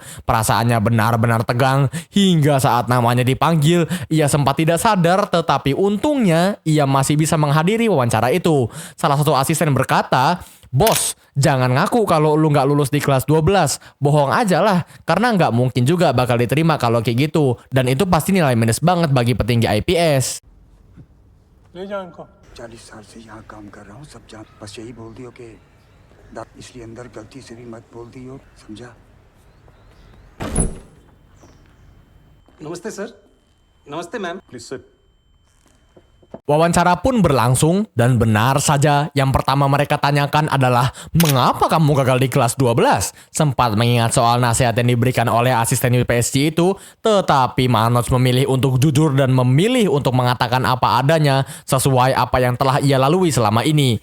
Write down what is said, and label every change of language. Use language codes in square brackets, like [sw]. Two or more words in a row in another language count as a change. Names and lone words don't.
[id] Perasaannya benar-benar tegang hingga saat namanya dipanggil, ia sempat tidak sadar, tetapi untungnya ia masih bisa menghadiri wawancara itu. Salah satu asisten berkata, "Bos, jangan ngaku kalau lu nggak lulus di kelas 12. Bohong aja lah, karena nggak mungkin juga bakal diterima kalau kayak gitu. Dan itu pasti nilai minus banget bagi petinggi IPS." [hi] ले जाओ इनको 40 साल से यहाँ काम कर रहा हूँ सब जान बस यही बोल दियो कि इसलिए अंदर गलती से भी मत बोल दियो समझा नमस्ते सर नमस्ते मैम [en] please sit [id] Wawancara pun berlangsung dan benar saja yang pertama mereka tanyakan adalah mengapa kamu gagal di kelas 12? Sempat mengingat soal nasihat yang diberikan oleh asisten UPSC itu, tetapi Manoj memilih untuk jujur dan memilih untuk mengatakan apa adanya sesuai apa yang telah ia lalui selama ini.